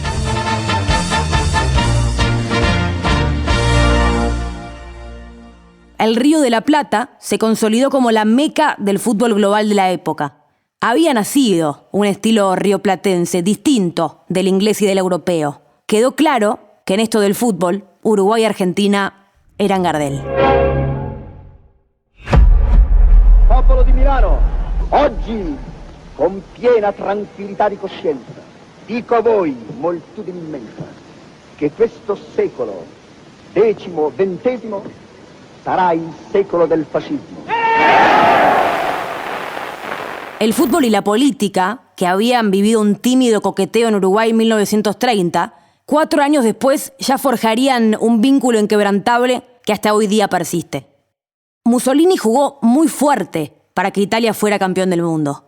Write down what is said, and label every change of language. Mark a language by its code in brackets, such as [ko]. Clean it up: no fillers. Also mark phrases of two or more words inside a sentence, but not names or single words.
[es] El Río de la Plata se consolidó como la meca del fútbol global de la época. Había nacido un estilo rioplatense distinto del inglés y del europeo. Quedó claro que en esto del fútbol, Uruguay y Argentina eran Gardel. [it] Popolo di Milano, oggi con piena tranquillità di coscienza dico a voi, moltitudine immensa, che questo secolo, XX, sarà il secolo del fascismo. [es] El fútbol y la política, que habían vivido un tímido coqueteo en Uruguay en 1930, 4 años después ya forjarían un vínculo inquebrantable que hasta hoy día persiste. Mussolini jugó muy fuerte para que Italia fuera campeón del mundo.